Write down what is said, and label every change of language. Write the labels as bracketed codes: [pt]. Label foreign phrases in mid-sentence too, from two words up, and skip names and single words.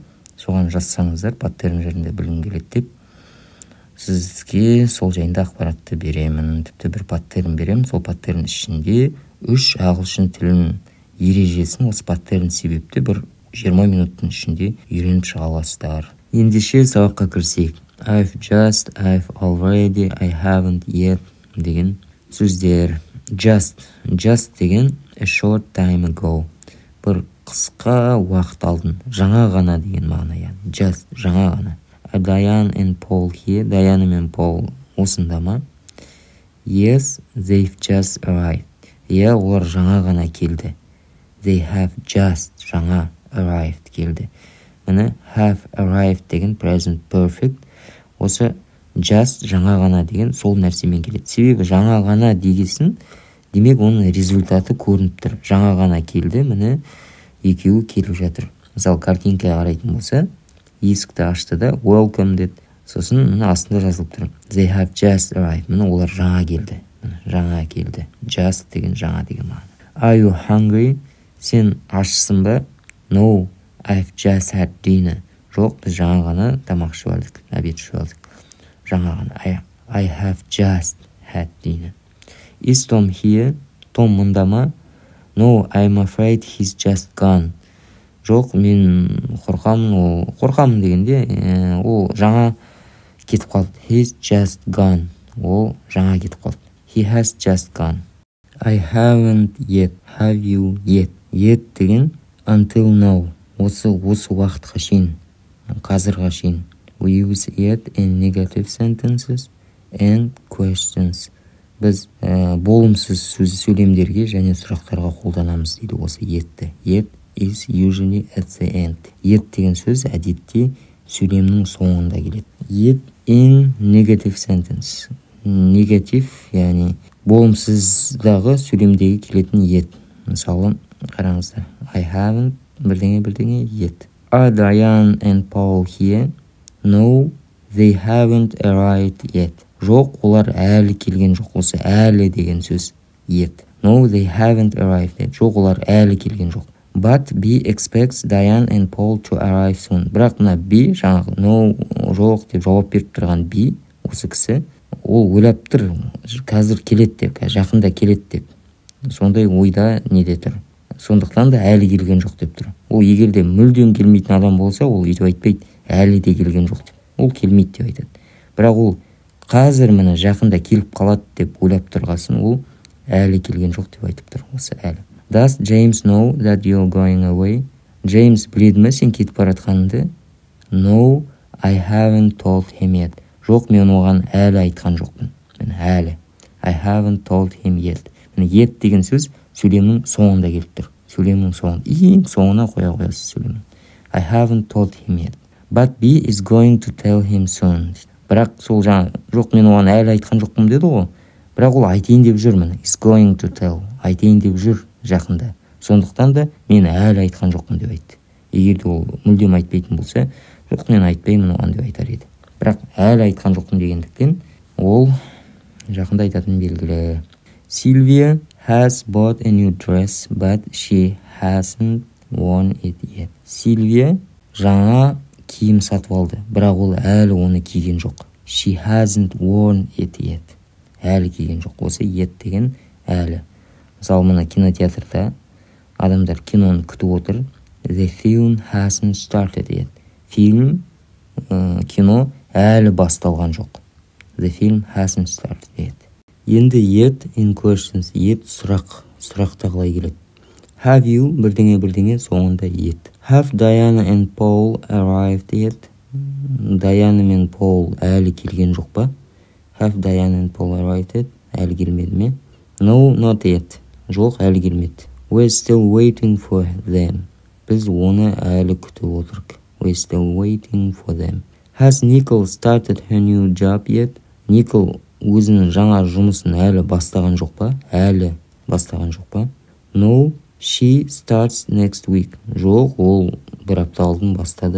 [kk] Соған жазсаңыздар, паттерн жерінде білгім келеді деп, сізге сол жайында ақпаратты беремін. Тіпті бір паттерн беремін. Сол паттерн ішінде 3 ағылшын тілінің ережесін осы паттерн себепті бір 20 минуттың ішінде үйреніп шыға аласыздар. Ендеше сабаққа кірсек. [en] I've just, I've already, I haven't yet [kk] деген сөздер. [en] Just деген a short time ago. [kk] Бір қысқа уақыт алдын. Жаңа ғана деген мағына. Just, жаңа ғана. [en] Diane and Paul here. [kk] Diana мен Paul осында ма? [en] Yes, they've just arrived. [kk] Олар жаңа ғана келді. [en] They have just жаңа arrived келді. [kk] Міне [en] have arrived [kk] деген [en] present perfect. [kk] Осы just жаңа ғана деген сол нәрсемен келеді. Себебі жаңа ғана дегесін, демек оның результаты көрініп тұр. Жаңа ғана келді, міне екеуі келіп жатыр. Мысалы, картинкаға қарайтын болса, есікті ашты да welcome деді. Сосын мына астында жазылып тұр. [en] They have just arrived. [kk] Міне олар жаңа келді. Жаңа келді. Just деген жаңа деген мағына. [en] Are you hungry? [kk] Сен ашсың ба? [en] No, I've just had dinner. [kk] Жоқ, біз жаңа ғана тамақ ішіп алдық, обед ішіп алдық. Жаңа ғана. [en] I have just had dinner. Is Tom here? [kk] Том мұнда ма? [en] No, I'm afraid he's just gone. [kk] Жоқ, мен қорқамын дегенде, ол жаңа кетіп қалды. [en] He's just gone. [kk] Ол жаңа кетіп қалды. [en] He has just gone. I haven't yet. Have you yet? Yet деген until now. [kk] Осы уақытқа шейін, қазірға шейін. [en] We use yet in negative sentences and questions. [kk] Біз болымсыз сөйлемдерге және сұрақтарға қолданамыз дейді осы yetті. [en] Yet is usually at the end. [kk] Yet деген сөз әдетте сөйлемнің соңында келеді. [en] Yet in negative sentence. [kk] Негатив, яғни болымсыздағы сөйлемдегі келетін yet. Мысалы, қараңыздар. [en] I haven't бірдеңе yet. Are Diane and Paul here? No, they haven't arrived yet. [kk] Жоқ, олар әлі келген жоқ. Осы әлі деген сөз yet. [en] No, they haven't arrived yet. [kk] Жоқ, олар әлі келген жоқ. [en] But B expects Diane and Paul to arrive soon. [kk] Бірақ мына B, жаңағы no, жоқ деп жауап беріп тұрған B, осы кісі, ол ойлап тұр, қазір келеді деп, жақында келеді деп. сондай ойда неде тұр. Сондықтан да әлі келген жоқ деп тұр. Ол егер де мүлдем келмейтін адам болса, ол өйтіп айтпайды, әлі де келген жоқ деп. Ол келмейді деп айтады. Бірақ ол қазір міне жақында келіп қалады деп ойлап тұрғасын, ол әлі келген жоқ деп айтып тұр. Осы әлі. [en] Does James know that you're going away? [kk] Джеймс біледі ме сен кетіп бара жатқаныңды? [en] No, I haven't told him yet. [kk] Жоқ, мен оған әлі айтқан жоқпын. Мен әлі. [en] I haven't told him yet. [kk] Міне yet деген сөз сөйлемнің соңында келіп тұр. Сөйлемнің соңында. Ең соңына қоя қоясыз сөйлемнің. [en] I haven't told him yet. But B is going to tell him soon. [kk] Бірақ сол жаңа, жоқ, мен оған әлі айтқан жоқпын деді ғой. Бірақ ол айтайын деп жүр міне. [en] Is going to tell. [kk] Айтайын деп жүр жақында. Сондықтан да мен әлі айтқан жоқпын деп айтты. Егер де ол мүлдем айтпайтын болса, жоқ, мен айтпаймын оған деп айтар еді. Бірақ әлі айтқан жоқпын дегендіктен ол жақында айтатын белгілі. [en] Sylvia has bought a new dress, but she hasn't worn it yet. [kk] Сильвия жаңа киім сатып алды, бірақ ол әлі оны киген жоқ. [en] She hasn't worn it yet. [kk] Әлі киген жоқ. Осы yet деген әлі. Мысалы, мына кинотеатрда адамдар киноны күтіп отыр. [en] The film hasn't started yet. [kk] Фильм, кино әлі басталған жоқ. [en] The film hasn't started yet. [kk] Енді [en] yet in questions. [kk] Yet сұрақта қалай келеді. [en] Have you [kk] бірдеңе соңында [en] yet. Have Diana and Paul arrived yet? [kk] Diana мен Paul әлі келген жоқ па? [en] Have Diana and Paul arrived yet? [kk] Әлі келмеді ме? [en] No, not yet. [kk] Жоқ, әлі келмеді. [en] We're still waiting for them. [kk] Біз оны әлі күтіп отырық. [en] We're still waiting for them. Has Nicole started her new job yet? [kk] Nicole өзінің жаңа жұмысын әлі бастаған жоқ па? Әлі бастаған жоқ па? [en] No, she starts next week. [kk] Жоқ, ол бір апта алдын бастады.